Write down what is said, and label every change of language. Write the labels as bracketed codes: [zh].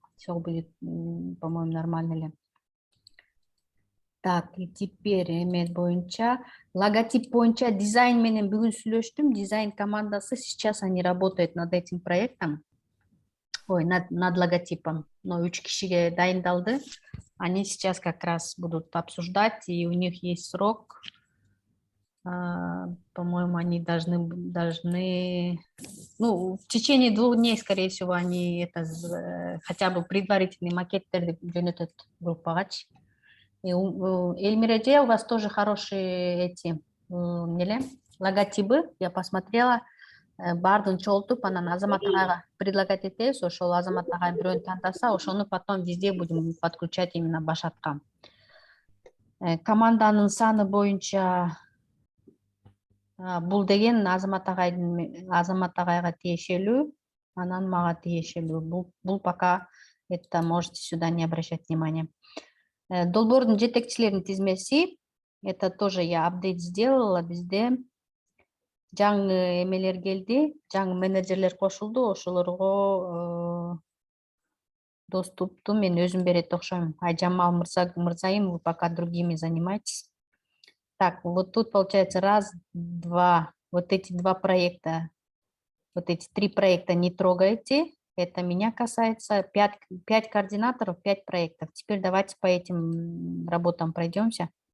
[ru] Все будет, по-моему, нормально эле. Так, и теперь [ky] эмет боюнча, логотип боюнча дизайн менен бүгүн сүйлөштүм. Дизайн командасы, [ru] сейчас они работают над этим проектом. Ой, над логотипом. Но [ky] 3 кишиге дайындалды. [ru] Они сейчас как раз будут обсуждать, и у них есть срок. По-моему, они должны, ну, в течение 2 дней, скорее всего, они это хотя бы предварительный [ky] макеттерди жөнөтөт группагач. [ru] И Эльмиреже, у вас тоже хорошие эти логотипы. Я посмотрела. [ky] Бардын чолтуп, анан Азамат агайга предлагать этебиз. Ошол Азамат агай бирөөнү тандаса, ошону [ru] потом везде будем подключать именно [ky] башатка. Команданын саны боюнча бул деген Азамат агайга тиешелүү, анан мага тиешелүү. [ru] Бул пока это можете сюда не обращать внимания. [ky] Долбоордун жетекчилеринин тизмеси, [ru] это тоже я апдейт сделала бизде. [ky] Жаңы эмелер келди, жаңы менеджерлер кошулду, ошолорго доступту мен өзүм берет окшойм. [ru] Айжамал Мырзаим, вы пока другими занимайтесь. Так, вот тут получается раз, два, вот эти 2 проекта, вот эти 3 проекта не трогайте. Это меня касается. 5 координаторов, 5 проектов. Теперь давайте по этим работам пройдемся.